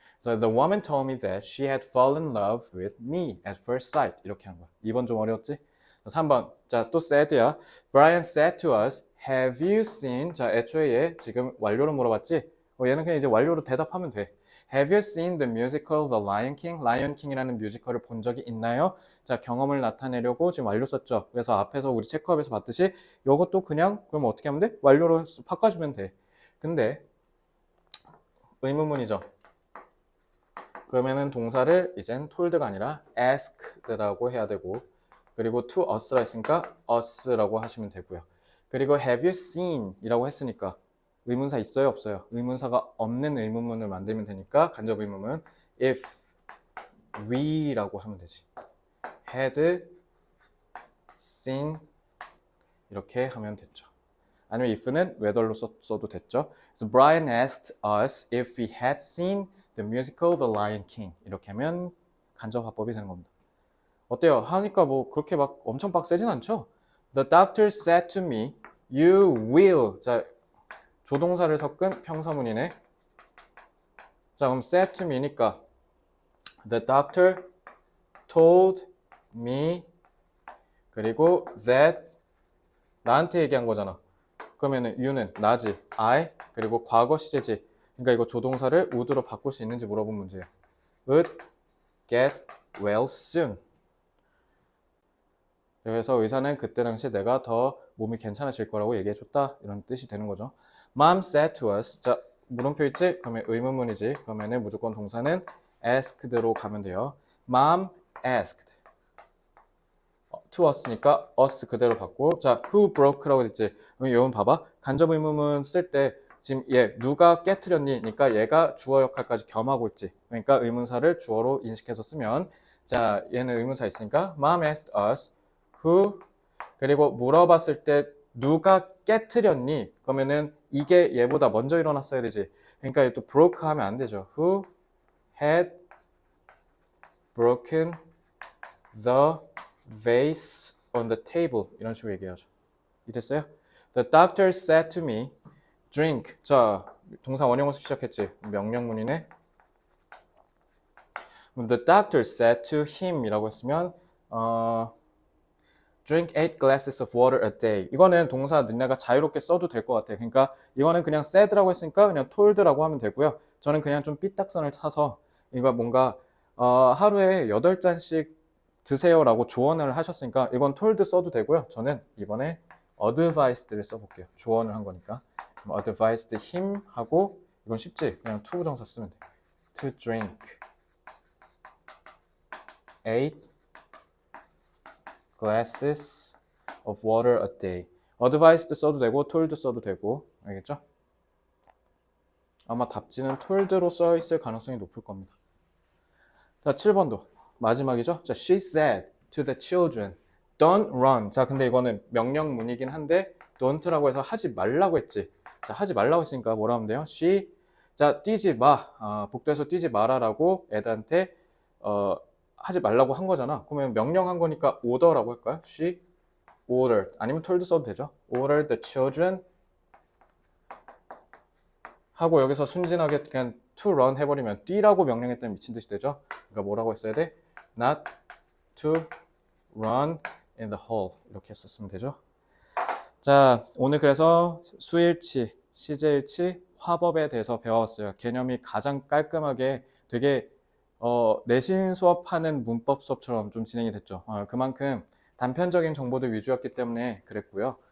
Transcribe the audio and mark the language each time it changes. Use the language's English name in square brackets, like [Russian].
[English] So the woman told me that she had fallen in love with me at first sight. [Korean] 이렇게 하는 거야. 2번 좀 어려웠지? 3번. 자, 또 said야. [English] Brian said to us, have you seen? [Korean] 자, 애초에 얘 지금 완료로 물어봤지? 얘는 그냥 이제 완료로 대답하면 돼. [English] Have you seen the musical The Lion King? [Korean] Lion King이라는 뮤지컬을 본 적이 있나요? 자, 경험을 나타내려고 지금 완료 썼죠. 그래서 앞에서 우리 체크업에서 봤듯이 이것도 그냥 그럼 어떻게 하면 돼? 완료로 바꿔주면 돼. 근데 의문문이죠. 그러면은 동사를 이젠 told가 아니라 asked라고 해야 되고 그리고 to us라 했으니까 us라고 하시면 되고요. 그리고 have you seen 이라고 했으니까 의문사 있어요? 없어요? 의문사가 없는 의문문을 만들면 되니까 간접 의문문 if we라고 하면 되지. [English] had seen [Korean] 이렇게 하면 됐죠. 아니면 if는 whether로 써도 됐죠. [English] So Brian asked us if we had seen the musical The Lion King. [Korean] 이렇게 하면 간접 화법이 되는 겁니다. 어때요? 하니까 뭐 그렇게 막 엄청 빡세진 않죠? [English] The doctor said to me, you will. [Korean] 자, 조동사를 섞은 평사문이네. 자, 그럼 [English] said to me니까 the doctor told me 그리고 that [Korean] 나한테 얘기한 거잖아. 그러면은 you는 나지, I 그리고 과거 시제지. 그러니까 이거 조동사를 would로 바꿀 수 있는지 물어본 문제야. [English] Would get well soon. [Korean] 그래서 의사는 그때 당시 내가 더 몸이 괜찮아질 거라고 얘기해줬다. 이런 뜻이 되는 거죠. [English] Mom said to us. [Korean] 자, 물음표 있지? 그러면 의문문이지. 그러면은 무조건 동사는 asked로 가면 돼요. [English] Mom asked. [Korean] to us니까 us 그대로 받고 자, who broke라고 됐지. 그럼 여러분 봐봐. 간접 의문문 쓸 때 지금 얘 누가 깨트렸니? 그러니까 얘가 주어 역할까지 겸하고 있지. 그러니까 의문사를 주어로 인식해서 쓰면 자, 얘는 의문사 있으니까 [English] Mom asked us who [Korean] 그리고 물어봤을 때 누가 깨트렸니? 그러면은 이게 얘보다 먼저 일어났어야 되지. 그러니까 또 broke 하면 안 되죠. [English] Who had broken the vase on the table [Korean] 이런 식으로 얘기하죠. 이랬어요? [English] The doctor said to me, drink. [Korean] 자, 동사 원형으로 시작했지. 명령문이네. [English] The doctor said to him [Korean] 이라고 했으면 [English] drink 8 glasses of water a day. [Korean] 이거는 동사 너네가 자유롭게 써도 될 것 같아요. 그러니까 이거는 그냥 said라고 했으니까 그냥 told라고 하면 되고요. 저는 그냥 좀 삐딱선을 차서 이거 뭔가 하루에 8잔씩 드세요라고 조언을 하셨으니까 이건 told 써도 되고요. 저는 이번에 advised를 써볼게요. 조언을 한 거니까. 그럼 advised him 하고 이건 쉽지? 그냥 to 부정사 쓰면 돼. [English] To drink 8 glasses of water a day. [Korean] advised 써도 되고 told 써도 되고 알겠죠? 아마 답지는 told로 써 있을 가능성이 높을 겁니다. 자, 7번도 마지막이죠. [English] 자, she said to the children, don't run. [Korean] 자, 근데 이거는 명령문이긴 한데 don't라고 해서 하지 말라고 했지. 자, 하지 말라고 했으니까 뭐라 하면 돼요? she, 자, 뛰지 마. 복도에서 뛰지 마라라고 애들한테 하지 말라고 한 거잖아. 그러면 명령한 거니까 order라고 할까요? [English] she ordered. [Korean] 아니면 told 써도 되죠. [English] ordered the children [Korean] 하고 여기서 순진하게 그냥 to run 해버리면 뛰라고 명령했더니 미친 듯이 되죠. 그러니까 뭐라고 했어야 돼? [English] Not to run in the hall [Korean] 이렇게 했었으면 되죠. 자, 오늘 그래서 수일치, 시제일치, 화법에 대해서 배워왔어요. 개념이 가장 깔끔하게 되게 내신 수업하는 문법 수업처럼 좀 진행이 됐죠. 그만큼 단편적인 정보들 위주였기 때문에 그랬고요.